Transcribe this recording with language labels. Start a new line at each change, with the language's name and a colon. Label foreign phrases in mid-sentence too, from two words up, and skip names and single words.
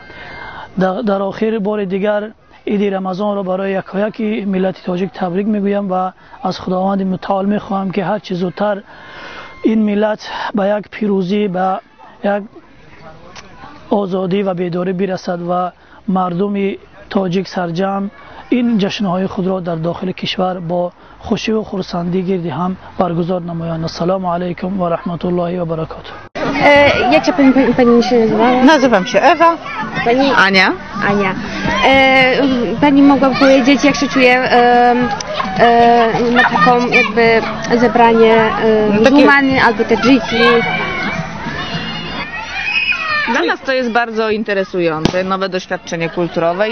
Tajik: Дар охир бори дигар иди Рамазонро барои якояки миллати тоҷик табрик мегӯям ва аз Худованди мутаол мехоҳам, ки ҳар чи зудтар ин миллат ба як пирӯзӣ, ба як озодӣ ва бедорӣ расад ва мардуми тоҷик сарҷам ин ҷашнҳои худро дар дохили кишвар бо хушӣ ва хурсандӣ гирди ҳам баргузор намоянд.
Arabic: السلام علیکم و رحمت الله و برکاته.
Polish: Jak się pani się nazywa? Nazywam się Ewa. Pani Ania. Ania. Pani mogła powiedzieć, jak się czuje na taką jakby zebranie muzułmany albo tadżyki? Dla nas to jest bardzo interesujące, nowe doświadczenie kulturowe.